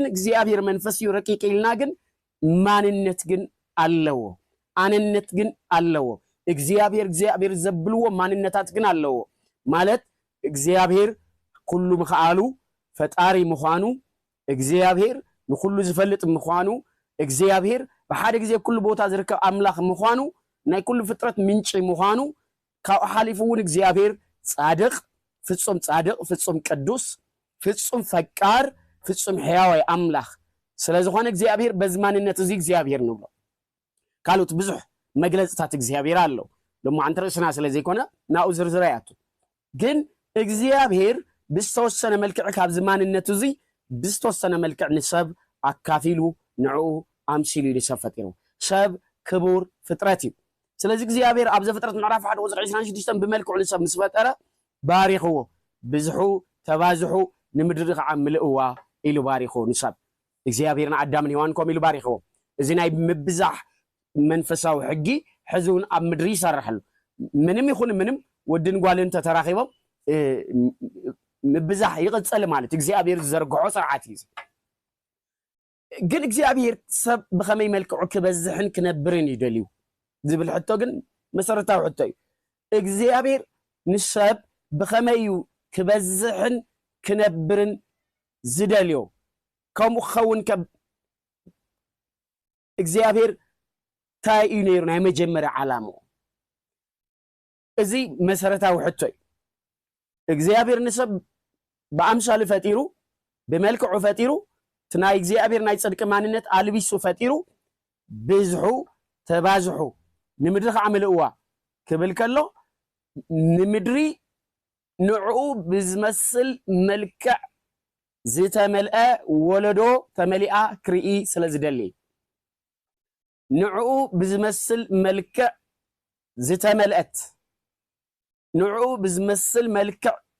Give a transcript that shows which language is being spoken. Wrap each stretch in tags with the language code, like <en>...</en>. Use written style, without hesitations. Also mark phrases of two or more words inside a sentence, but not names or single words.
<ti>እግዚአብሔር መንፈስ እዩ ረቂቅ ኢልና ግን ማንነት ግን አለዎ አነነት ግን አለዎ እግዚአብሔር ዘብልዎ ማንነታት ግን አለዎ ማለት እግዚአብሔር ኩሉ ምኽአሉ ፈጣሪ ምዃኑ እግዚአብሔር ንኩሉ ዝፈልጥ ምዃኑ እግዚአብሔር በሓደ ጊዜ ኩሉ ቦታ ዝርከብ አምላኽ ምዃኑ ናይ ኩሉ ፍጥረት ምንጭ ምዃኑ ካብ ሓሊፉ እውን እግዚአብሔር ጻድቅ ፍጹም ቅዱስ ፍጹም ፈቃር ፍጹም ሕያዋይ አምላኽ ስለዝኾነ እግዚአብሔር በዝማንነት እዚ እግዚአብሔር ንብሎ ካልኦት ብዙሕ መግለጽታት እግዚአብሔር አለው ደሞ አንተ ርእስና ስለዘይኮነ ናኡ ዝርዝራያቱ ግን እግዚአብሔር ብዝተወሰነ መልክዕ ካብ ዝማንነቱ እዚ ብዝተወሰነ መልክዕ ንሰብ አካፊሉ ንዕኡ አምሲሉ ይሰብ ፈጢሩ ሰብ ክቡር ፍጥረት እዩ ስለዚ እግዚአብሔር ኣብ ዘፍጥረት ምዕራፍ 1 ቁጽር 26 ብመልክዑ ንሰብ ምስ ፈጠረ ባሪኽዎ ብዝሑ ተባዝሑ ንምድሪ ከዓ ምልእዋ ኢሉ ባሪኹ ንሰብ እግዚአብሔርን አዳምን ሔዋን ከም ኢሉ ባሪኽዎ እዚ ናይ ምብዛሕ መንፈሳዊ ሕጊ ሕዙን ኣብ ምድሪ ይሰርሐሉ ምንም ይኹን ምንም ወድን ጓልን ተተራኺቦም ምብዛሕ ይቕጽል ማለት እግዚአብሔር ዝዘርግሖ ስርዓት እዩ ግን እግዚአብሔር ሰብ ብኸመይ መልክዑ ክበዝሕን ክነብርን ይደልዩ ዝብል ሕቶ ግን መሰረታዊ ሕቶ እዩ እግዚአብሔር ንሰብ ብኸመይ ክበዝሕን ክነብርን ዝደልዮ ከም ኾን እግዚአብሔር ታይ ነይሩ ናይ መጀመሪያ ዓላማው እዚ መሰረታዊ ሕቶ እግዚአብሔር ንሰብ በአምሳሉ ፈጢሩ በመልክዑ ፈጢሩ ትናይ እግዚአብሔር ናይ ጽድቅ ማንነት አልቢሱ ፈጢሩ ብዝሑ ተባዝሑ ንምድሪ ከዓምልዋ ክብል ከሎ ንምድሪ ንዕኡ ብዝመስል መልክዕ ዝተመልአ ወለዶ ተመሊኣ ክርኢ ስለዝደሊ ንዕኡ ብዝመስል መልክዕ ዝተመልአት ንዕኡ ብዝመስል መልክዕ</ti>